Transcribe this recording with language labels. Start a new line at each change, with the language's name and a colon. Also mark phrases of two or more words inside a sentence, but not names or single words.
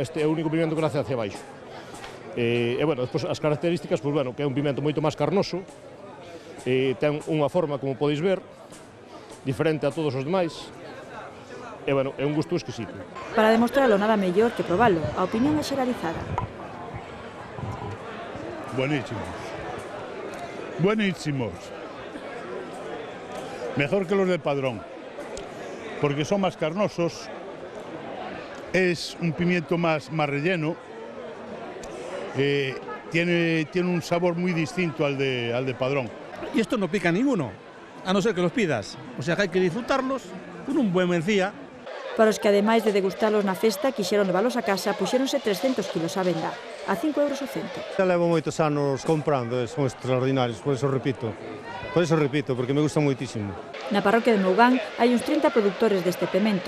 Galician: Este é o único pimento que nace hacia baixo. E, bueno, despois as características, pois, bueno, que é un pimento moito máis carnoso, ten unha forma, como podeis ver, diferente a todos os demais, e, bueno, é un gusto exquisito. Para demostralo nada mellor que probalo, a opinión é xeralizada.
Spanish: Buenísimos. Buenísimos. Mejor que los del Padrón, porque son más carnosos, es un pimiento más relleno, tiene un sabor muy distinto al de Padrón. Y esto no pica ninguno, a no ser que los pidas, o sea que hay que disfrutarlos con un buen mencía.
Galician: Para os que, ademais de degustalos na festa, quixeron levalos a casa, puxéronse 300 kilos á venda, a 5 euros o cento. Já levo moitos anos comprando, son extraordinarios, por eso repito, porque me gusta moitísimo. Na parroquia de Mougán hai uns 30 produtores deste pemento.